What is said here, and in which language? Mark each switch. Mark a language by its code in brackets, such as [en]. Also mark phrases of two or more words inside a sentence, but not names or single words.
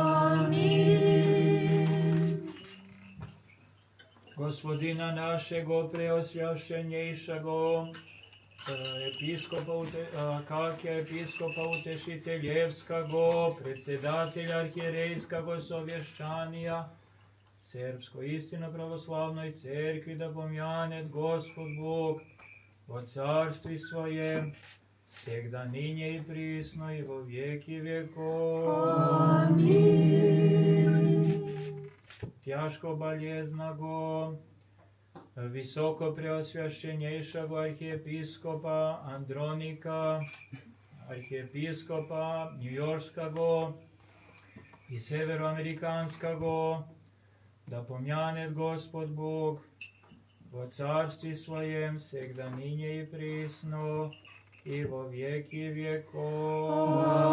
[cu] Аминь. Господина нашего преосвященнейшаго, Какия епископа Утешительскаго, председателя архиерейскаго совещания, Сербско истинно православной церкви да помянет Господь Бог во царствии своем, всегда ныне и присно и во веки веков. Аминь. Тяжко болезного, високо преосвященнейшего архиепископа Андроника, архиепископа Нью-Йоркского и Североамериканского, да помянет Господь Бог во царстве Своем, всегда ныне и присно, и во веки веков.